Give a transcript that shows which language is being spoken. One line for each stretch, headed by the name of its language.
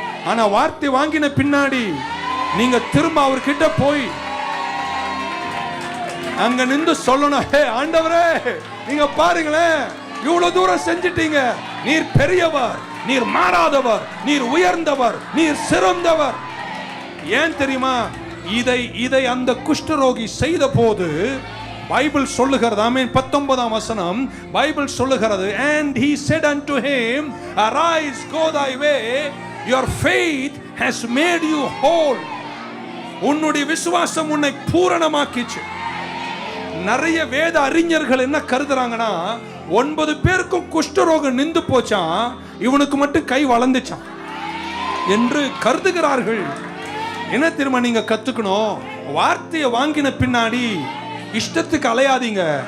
Tamil: ஆனா வார்த்தை வாங்கின பின்னாடி நீங்க திரும்ப அவர்கிட்ட போய் அங்க நின்று சொல்லணும், ஹே ஆண்டவரே, நீங்க பாருங்களேன், இவ்வளவு தூரம் செஞ்சிட்டீங்க. நீர் பெரியவர், நீர் மாறாதவர், நீர் உயர்ந்தவர், நீர் சிறந்தவர். ஏன் தெரியுமா? இதை அந்த குஷ்டரோகி செய்த போது பைபிள் சொல்லுகிறது. ஆமென். 19ஆம் வசனம் பைபிள் சொல்லுகிறது,
English: and he said unto him, arise, go thy way, your faith has made you whole.
Tamil: உன்னுடைய விசுவாசம் உன்னை பூரணமாக்கிச்சு. நிறைய வேத அறிஞர்கள் என்ன கருதுறாங்கன்னா, 9 பேருக்கும் குஷ்டரோகம் நின்று போச்சான், இவனுக்கு மட்டும் கை வளர்ந்துச்சான் என்று கருதுகிறார்கள். என்ன தெரியுமா நீங்க கத்துக்கணும்? வார்த்தையை வாங்கின பின்னாடி இஷ்டத்துக்கு அலையாதீங்க.